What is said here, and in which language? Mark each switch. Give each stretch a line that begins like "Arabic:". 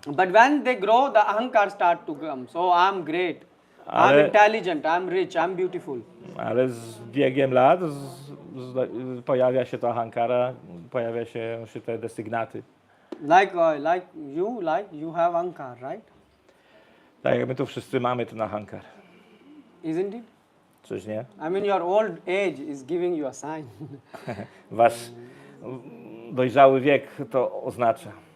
English: But when they grow, the ahankar start to come. So I'm great, I'm intelligent, I'm rich, I'm beautiful.
Polish: Ale z biegiem lat pojawia się to ahankara, pojawia się te desygnaty.
English: Like you have ahankar, right?
Polish: Tak jak my tu wszyscy mamy ten ahankar.
English: Isn't it?
Polish: Czyż nie?
English: I mean your old age is giving you a sign.
Polish: Wasz dojrzały wiek to oznacza.